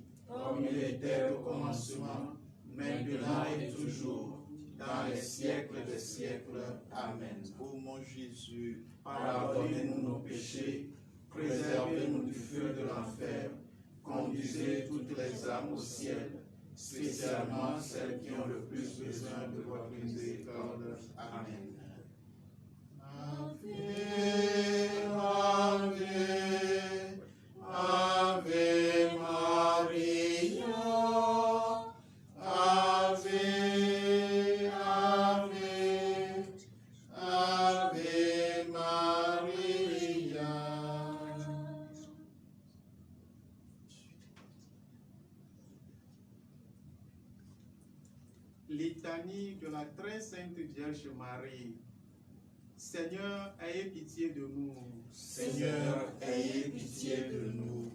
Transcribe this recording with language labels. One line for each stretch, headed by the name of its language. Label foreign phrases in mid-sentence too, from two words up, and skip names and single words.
French: comme il était au commencement, maintenant et toujours, dans les siècles des siècles. Amen. Ô mon Jésus, Pardonnez-nous nos péchés, préservez-nous du feu de l'enfer, conduisez toutes les âmes au ciel, spécialement celles qui ont le plus besoin de votre miséricorde. Amen.
Latin: Ave, Ave, Ave Maria, Ave, Ave, Ave Maria.
French: Litanie de la très sainte Vierge Marie. Seigneur, ayez pitié de nous. Seigneur, ayez pitié de nous.